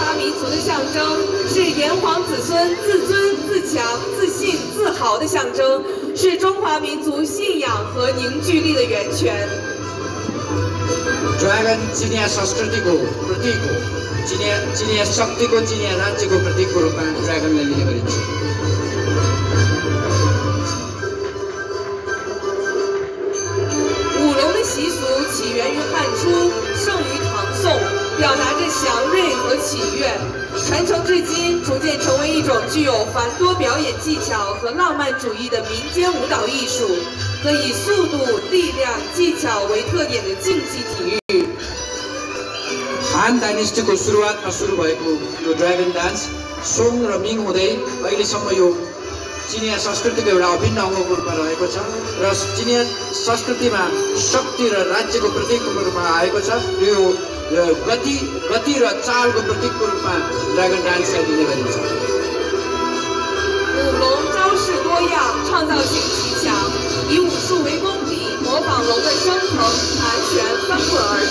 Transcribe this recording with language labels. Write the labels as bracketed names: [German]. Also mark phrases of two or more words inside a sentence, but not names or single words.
[Chinese] 民族的象征，是炎黄子孙自尊、自强、自信、自豪的象征，是中华民族信仰和凝聚力的源泉。 [Nepali] ड्रागन चिनिया संस्कृतिको प्रतीक हो। चिनिया शक्तिको चिनिया राज्यको प्रतीकको रूपमा ड्रागनलाई लिने गरिन्छ। [Chinese] 舞龙的习俗起源于汉初，盛于唐宋，表达着祥瑞和祈愿，传承至今，逐渐成为一种具有繁多表演技巧和浪漫主义的民间舞蹈艺术，和以速度、力量、技巧为特点的竞技体育。 [Nepali] हान डाइनेस्टीको सुरुवातमा सुरु भएको यो [English] dragon dance [Nepali] सोङ र मिङ हुँदै अहिलेसम्म यो चिनिया संस्कृतिको एउटा अभिन्न अङ्गको रूपमा रहेको छ र चिनिया संस्कृतिमा शक्ति र राज्यको प्रतीकको रूपमा आएको छ। यो गति र चालको प्रतीकको रूपमा [English] dragon danceलाई [Nepali] लिने गरिन्छ। [Chinese] 舞龙招式多样，创造性极强，以武术为功底，模仿龙的升腾、盘旋、翻滚而动。